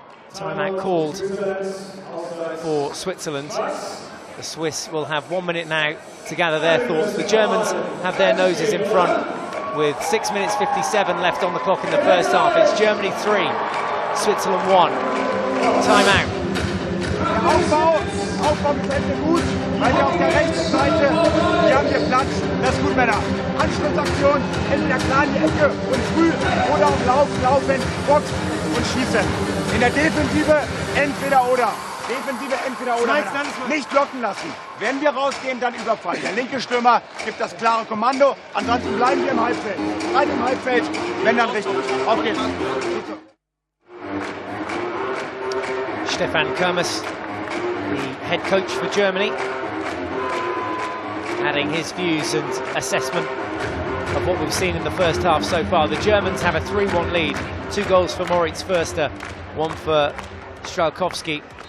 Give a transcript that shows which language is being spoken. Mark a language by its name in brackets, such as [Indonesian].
[English] Timeout called for Switzerland. The Swiss will have 1 minute now to gather their thoughts. The Germans have their noses in front with 6 minutes 57 left on the clock in the first half. It's Germany 3, Switzerland 1. Timeout. [German] Aufbau gefällt mir gut, weil wir auf der rechten Seite, hier haben wir Platz, das ist gut, Männer. Anschlussaktion, entweder klar in die Ecke und früh oder auf Laufen, Box und schießen. In der Defensive entweder oder. Defensive entweder oder. Nicht blocken lassen. Wenn wir rausgehen, dann Überfall. Der linke Stürmer gibt das klare Kommando, ansonsten bleiben wir im Halbfeld. Rein im Halbfeld, wenn dann richtig. Auf geht's. [English] Stefan Kermes, the head coach for Germany, adding his views and assessment of what we've seen in the first half so far. The Germans have a 3-1 lead. 2 goals for Moritz Förster, 1 for Strałkowski.